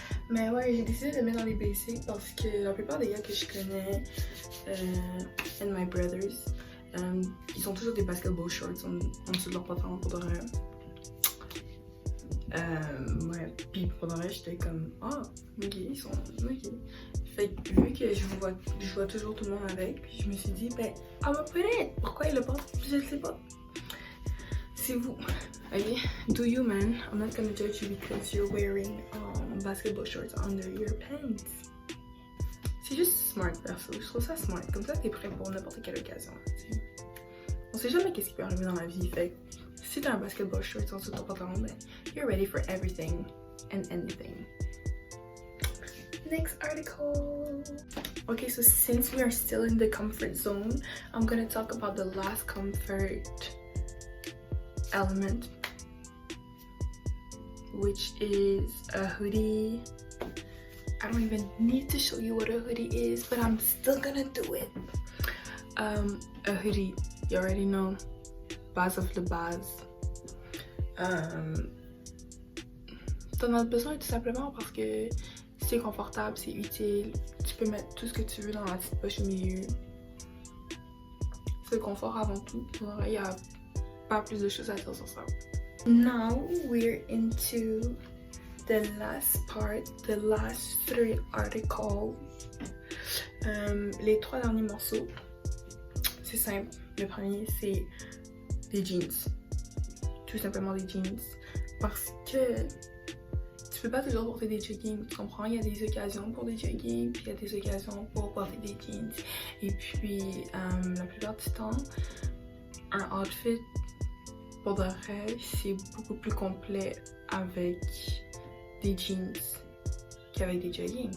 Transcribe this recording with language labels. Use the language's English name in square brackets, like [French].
[French] Mais ouais, j'ai décidé de le mettre dans les basics parce que la plupart des gars que je connais, [English] and my brothers, [French] ils ont toujours des basketball shorts en dessous de leur pantalon pour de vrai. Ouais, puis pour le reste, j'étais comme, ah, ok, ils sont ok. Fait que vu que je vois toujours tout le monde avec, puis je me suis dit, ben, ah, ma peut-être, pourquoi il le porte? Je ne sais pas. C'est vous. [English] Ok, do you, man? I'm not gonna judge you because you're wearing basketball shorts under your pants. [French] C'est juste smart, perso. Je trouve ça smart. Comme ça, t'es prêt pour n'importe quelle occasion. T'sais. On sait jamais qu'est-ce qui peut arriver dans la vie, fait si t'as un basketball shorts en dessous de ton pantalon, ben, [English] you're ready for everything and anything. Next article. Okay, so since we are still in the comfort zone, I'm gonna talk about the last comfort element, which is a hoodie. I don't even need to show you what a hoodie is, but I'm still gonna do it. A hoodie, you already know. Base of the base. [French] T'en as besoin tout simplement parce que c'est confortable, c'est utile. Tu peux mettre tout ce que tu veux dans la petite poche au milieu. C'est le confort avant tout. Il n'y a pas plus de choses à dire sur ça. [English] Now we're into the last part, the last 3 articles. [French] Les 3 derniers morceaux. C'est simple. Le premier, c'est des jeans. Tout simplement des jeans. Parce que tu peux pas toujours porter des jogging, tu comprends? Il y a des occasions pour des jogging, puis il y a des occasions pour porter des jeans. Et puis, la plupart du temps, un outfit, pour de vrai, c'est beaucoup plus complet avec des jeans qu'avec des jogging.